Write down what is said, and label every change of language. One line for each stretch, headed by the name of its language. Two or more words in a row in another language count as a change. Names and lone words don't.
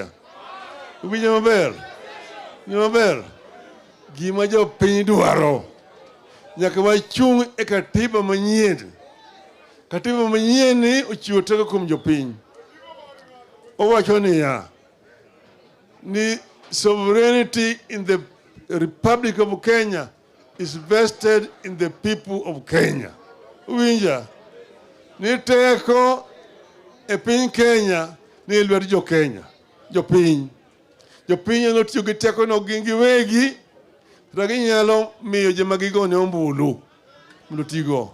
Luo (Kenya and Tanzania): Ubinyo maber. Maber. Gima jo piny dwaro. Nyaka wachung' e katiba manyien. Katiba manyien ni ochiwo teko kuom jopiny. owacho ni
English: sovereignty in the Republic of Kenya is vested in the people of Kenya.
Luo (Kenya and Tanzania): Uwinja, ni teko e piny Kenya ni lwet jo Kenya, jo piny no tiyo gi teko no giwegi, ginyalo miyo joma gigone ombulu mondo tigo.